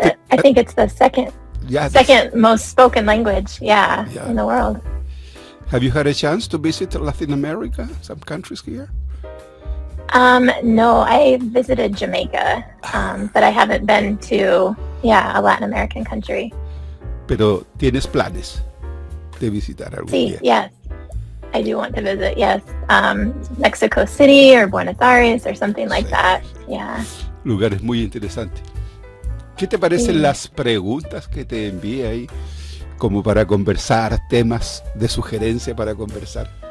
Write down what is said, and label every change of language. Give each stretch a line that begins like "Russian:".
English: I think it's the second most spoken language, in the world. Have you had a chance to visit Latin America, some countries here? No, I visited Jamaica, but I haven't been to, a Latin American country.
Spanish: Pero tienes planes de visitar algún día.
English: Yes. I do want to visit, yes. Mexico City or Buenos Aires or something like that. Yeah.
Spanish: Lugares muy interesantes. ¿Qué te parecen las preguntas que te envié ahí como para conversar, temas de sugerencia para conversar?